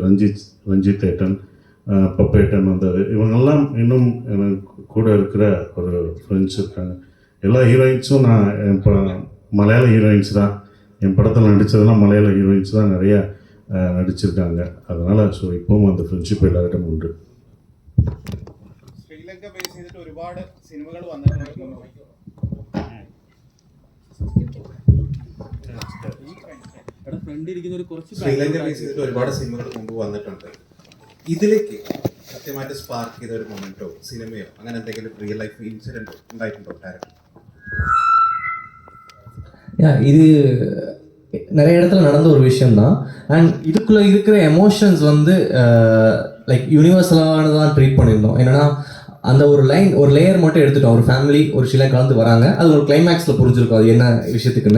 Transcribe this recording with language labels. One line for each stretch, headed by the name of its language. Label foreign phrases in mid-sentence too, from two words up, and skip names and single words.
Tamil: ரஞ்சித் ஏட்டன், பப்பேட்டன் வந்தது. இவங்கெல்லாம் இன்னும் எனக்கு கூட இருக்கிற ஒரு ஃப்ரெண்ட்ஸ் இருக்காங்க. எல்லா ஹீரோயின்ஸும் நான் இப்போ மலையாள ஹீரோயின்ஸ் தான். என் படத்தில் நடித்ததெல்லாம் மலையாள ஹீரோயின்ஸ் தான் நிறையா நடிச்சிருக்காங்க. அதனால் ஸோ இப்போவும் அந்த ஃப்ரெண்ட்ஷிப் எல்லார்கிட்டும் உண்டு.
Malayalam: ശ്രീലങ്ക ബേസ് ചെയ്തിട്ട് ഒരുപാട് സിനിമകൾ വന്നിട്ടുണ്ട്. ശ്രീലങ്ക ബേസ് ചെയ്തിട്ട് ഒരുപാട് സിനിമകൾ മുമ്പ് വന്നിട്ടുണ്ട്. ഇതിലേക്ക് സത്യമായിട്ട് സ്പാർക്ക് ചെയ്ത ഒരു മൊമെന്റോ സിനിമയോ അങ്ങനെ എന്തെങ്കിലും
English: real life incident
Malayalam: ഉണ്ടായിട്ടുണ്ടോ ഡയറക്ടർ?
Tamil: இது நிறைய இடத்துல நடந்த ஒரு விஷயம்தான். அண்ட் இதுக்குள்ளே இருக்கிற எமோஷன்ஸ் வந்து
English: like universal
Tamil: ட்ரீட் பண்ணியிருந்தோம். என்னென்னா அந்த ஒரு லேயர் மட்டும் எடுத்துட்டோம். ஒரு ஃபேமிலி ஒரு சில கலந்து வராங்க, அது ஒரு கிளைமேக்ஸில் புரிஞ்சிருக்கும் அது என்ன விஷயத்துக்குன்னு.